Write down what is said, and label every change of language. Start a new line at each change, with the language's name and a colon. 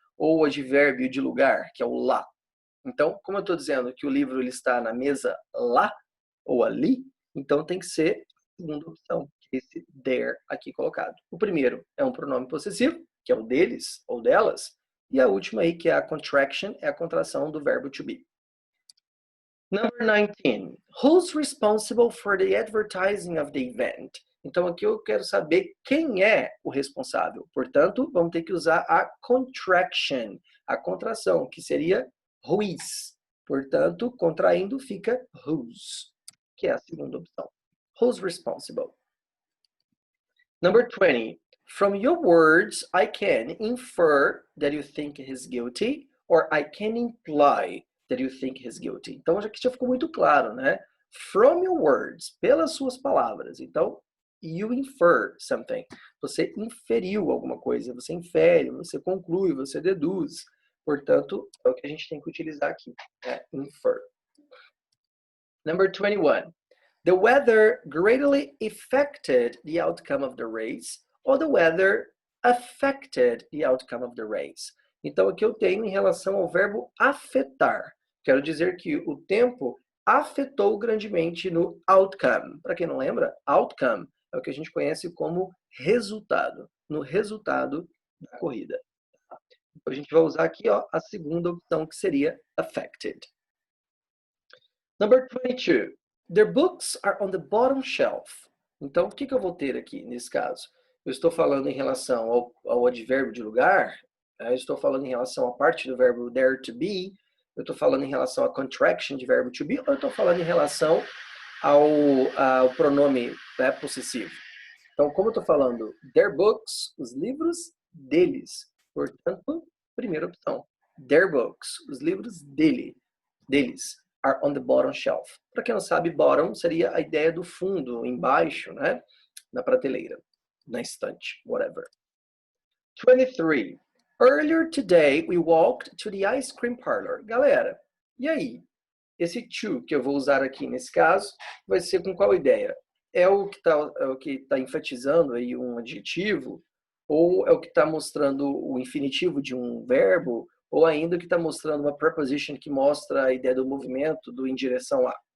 Portuguese: Ou o advérbio de lugar, que é o lá. Então, como eu estou dizendo que o livro ele está na mesa lá ou ali, então tem que ser a segunda opção, que é esse there aqui colocado. O primeiro é um pronome possessivo, que é o deles ou delas, e a última aí, que é a contraction, é a contração do verbo to be.
English: Number 19. Who's responsible for the advertising of the event?
Portuguese: Então, aqui eu quero saber quem é o responsável. Portanto, vamos ter que usar a contraction, a contração, que seria who is. Portanto, contraindo fica whose, que é a segunda opção.
English: Who's responsible? Number 20. From your words, I can infer that you think he's guilty, or I can imply that you think he's guilty.
Portuguese: Então, aqui já ficou muito claro, né?
English: From your words,
Portuguese: pelas suas palavras. Então,
English: you infer something.
Portuguese: Você inferiu alguma coisa, você infere, você conclui, você deduz. Portanto, é o que a gente tem que utilizar aqui, né?
English: Infer. Number 21. The weather greatly affected the outcome of the race, or the weather affected the outcome of the race.
Portuguese: Então, aqui eu tenho em relação ao verbo afetar. Quero dizer que o tempo afetou grandemente no outcome. Para quem não lembra, outcome é o que a gente conhece como resultado, no resultado da corrida. Então, a gente vai usar aqui ó, a segunda opção, que seria affected.
English: Number 22. Their books are on the bottom shelf.
Portuguese: Então, o que eu vou ter aqui nesse caso? Eu estou falando em relação ao advérbio de lugar, eu estou falando em relação à parte do verbo there to be, eu estou falando em relação à contraction de verbo to be, ou eu estou falando em relação ao pronome possessivo? Então, como eu estou falando
English: their books,
Portuguese: os livros deles. Portanto, primeira opção.
English: Their books,
Portuguese: os livros deles,
English: are on the bottom shelf.
Portuguese: Para quem não sabe, bottom seria a ideia do fundo, embaixo, né? Na prateleira, na estante, whatever. 23.
English: Earlier today, we walked to the ice cream parlor.
Portuguese: Galera, e aí? Esse to que eu vou usar aqui nesse caso vai ser com qual ideia? É o que tá enfatizando aí um adjetivo? Ou é o que está mostrando o infinitivo de um verbo? Ou ainda o que está mostrando uma preposition que mostra a ideia do movimento, do em direção a?